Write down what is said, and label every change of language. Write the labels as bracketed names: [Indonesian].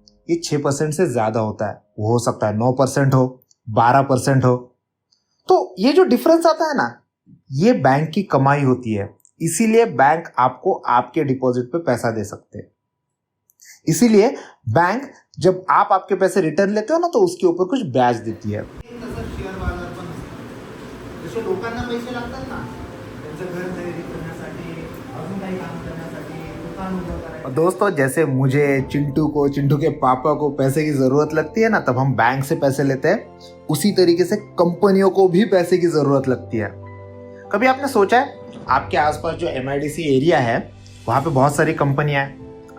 [Hindi] ये 6% से ज़्यादा होता है। वो हो सकता है 9% हो, 12% हो। तो ये जो डिफरेंस आता है ना, ये बैंक की कमाई होती है। इसीलिए बैंक आपको आपके डिपॉजिट पे पैसा दे सकते हैं। इसीलिए बैंक जब आप आपके पैसे रिटर्न लेते हो ना, तो उसके ऊपर कुछ ब्याज देती है। [Marathi] शेअर बाजार पण जसे लोकांना पैसे लागतात ना, त्यांचं घर खरेदी करण्यासाठी, अजून काही काम करण्यासाठी, दुकान उभं करायला। [Hindi] दोस्तों, जैसे मुझे, चिंटू के पापा को पैसे की जरूरत लगती है ना, तब हम बैंक से पैसे लेते हैं। उसी तरीके से कंपनियों को भी पैसे की जरूरत लगती है। कभी आपने सोचा है, आपके आसपास जो MIDC एरिया है, वहाँ पे बहुत सारी कंपनियां हैं।